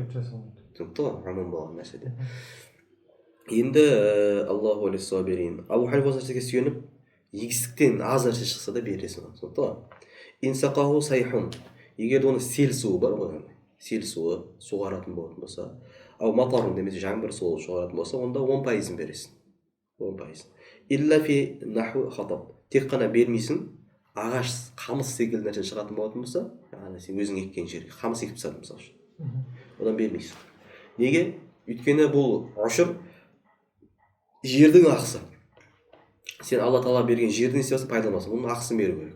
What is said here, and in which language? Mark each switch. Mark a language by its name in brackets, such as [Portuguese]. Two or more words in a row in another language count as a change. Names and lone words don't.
[Kazakh] Түсінікті ғой? Ғұмум болған нәрседе. Енді [Arabic] الله عليه [Kazakh] Абу Ханифа нәрсеге сүйеніп, егістіктен аз нәрсе шықса да бересің. [Arabic] إن سقاه سيح. [Kazakh] Егер оны сел суы бар ғой, сел суы суғаратын болатын болса, [Arabic] أو مطر [Kazakh] немесе жаңбыр суы суғаратын болса, онда 10% бересің. 10%. [Arabic] إلا في نحو حطب. [Kazakh] Тек қана бермейсің, ағаш, қамыс секілді нәрсе шығатын болатын болса, яғни сен өзің еккен жерге қамыс екіп тастадың мысалы үшін. Одан бермейсің. Неге? Өйткені бұл ұшыр жердің ақысы. Сен Алла Тағала берген жердің істесін пайдаланасың, оның ақысын беру керек.